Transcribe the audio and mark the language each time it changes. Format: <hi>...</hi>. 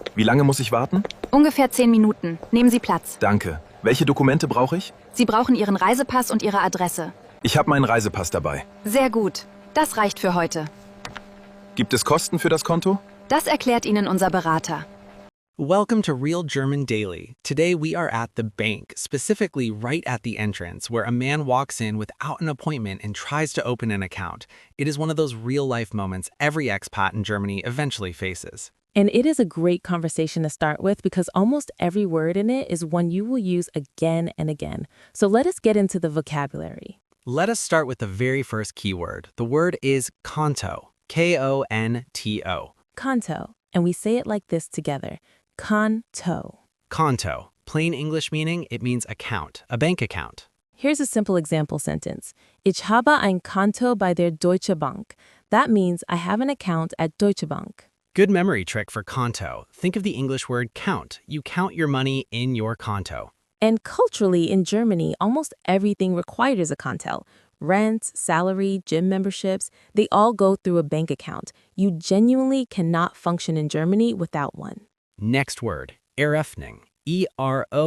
<de>Wie lange muss ich warten? Ungefähr 10 Minuten. Nehmen Sie Platz. Danke. Welche Dokumente brauche ich? Sie brauchen Ihren Reisepass und Ihre Adresse. Ich habe meinen Reisepass dabei. Sehr gut. Das reicht für heute. Gibt es Kosten für das Konto? Das erklärt Ihnen unser Berater.</de> <en>Welcome to Real German Daily. Today we are at the bank, specifically right at the entrance, where a man walks in without an appointment and tries to open an account. It is one of those real-life moments every expat in Germany eventually faces. And it is a great conversation to start with because almost every word in it is one you will use again and again. So let us get into the vocabulary. Let us start with the very first keyword. The word is konto, K-O-N-T-O. Konto, and we say it like this together. Konto. Konto, plain English meaning, it means account, a bank account. Here's a simple example sentence.</en> <de>Ich habe ein Konto bei der Deutsche Bank.</de> <en>That means I have an account at Deutsche Bank. Good memory trick for konto. Think of the English word count. You count your money in your konto. And culturally, in Germany, almost everything requires a Konto. Rent, salary, gym memberships, they all go through a bank account. You genuinely cannot function in Germany without one. Next word, eröffnen, E-R-O-F-F-N-E-N.</en>